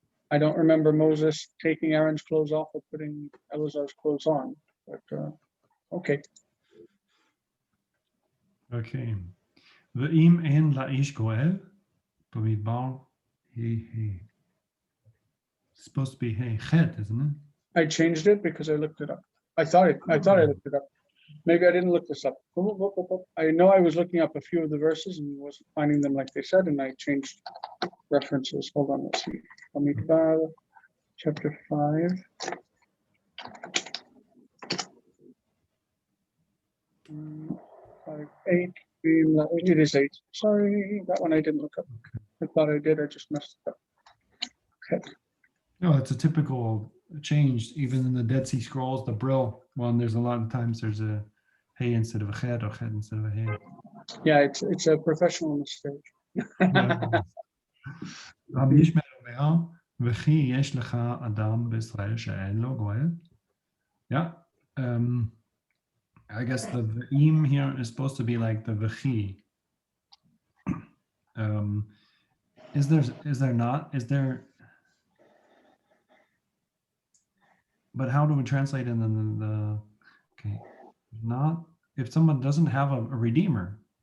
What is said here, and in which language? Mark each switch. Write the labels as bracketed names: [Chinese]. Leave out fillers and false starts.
[English] I don't remember Moses taking Aaron's clothes off or putting Eleazar's clothes on, but okay. Okay. [Hebrew] ואם אין לאיש גואל, במדבר, hey. [English] It's supposed to be hey, chet, isn't it? I changed it because I looked it up. I thought I looked it up. Maybe I didn't look this up. I know I was looking up a few of the verses and wasn't finding them like they said, and I changed references. Hold on, let's see. Bamidbar, chapter 5. Five, 8. It is 8. Sorry, that one I didn't look up. I thought I did. I just messed it up. Okay. No, it's a typical change. Even in the Dead Sea Scrolls, the Brill one, there's a lot of times there's a hey instead of a chet or chet instead of a hey. Yeah, it's a professional mistake. [Hebrew] רבי ישמעאל אומר, וכי יש לך אדם בישראל שאין לו גואל? [English] Yeah. I guess the ve'im here is supposed to be like the v'chi. Is there not? Is there? But how do we translate in the okay, not if someone doesn't have a redeemer?